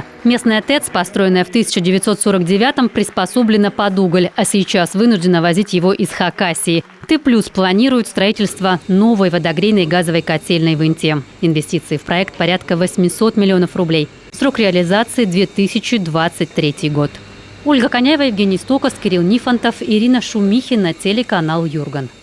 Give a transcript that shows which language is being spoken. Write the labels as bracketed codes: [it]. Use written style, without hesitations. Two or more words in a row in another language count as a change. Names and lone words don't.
[ru] Местная ТЭЦ, построенная в 1949-м, приспособлена под уголь, а сейчас вынуждена возить его из Хакасии. Т+ планирует строительство новой водогрейной газовой котельной в Инте. Инвестиции в проект порядка 800 миллионов рублей. Срок реализации – 2023 год. Ольга Коняева, Евгений Стокос, Кирилл Нифонтов, Ирина Шумихина, телеканал Юрган.